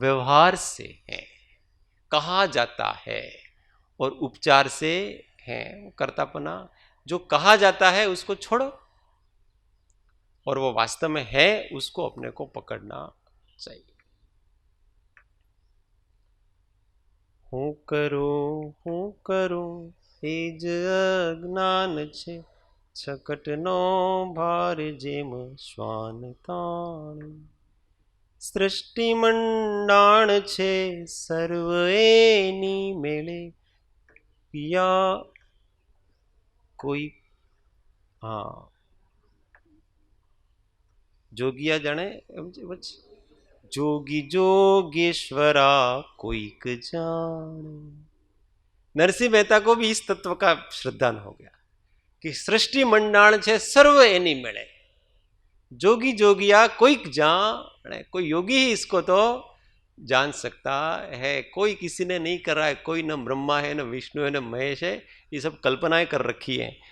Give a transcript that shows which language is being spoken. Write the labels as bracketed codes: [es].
[hi] व्यवहार से हैं, कहा जाता है, और उपचार से है। कर्तापना जो कहा जाता है उसको छोड़ो, और वो वास्तव में है उसको अपने को पकड़ना चाहिए। [gu] હું કરું એ જ અજ્ઞાન છે, છકટનો ભાર જેમ શ્વાન તાણ. સૃષ્ટિ મંડાણ છે સર્વ એની મેળે, પિયા કોઈ હા જોગિયા જાણે એમ છે પછી जोगी जोगेश्वरा कोईक जाने. [hi] नरसिंह मेहता को भी इस तत्व का श्रद्धान हो गया कि [gu] सृष्टि मंडाण छे सर्व एनी मेळे, जोगी जोगिया कोईक जाने. [hi] कोई योगी ही इसको तो जान सकता है, कोई किसी ने नहीं कर रहा है। कोई न ब्रह्मा है, न विष्णु है, न महेश है, ये सब कल्पनाएं कर रखी है।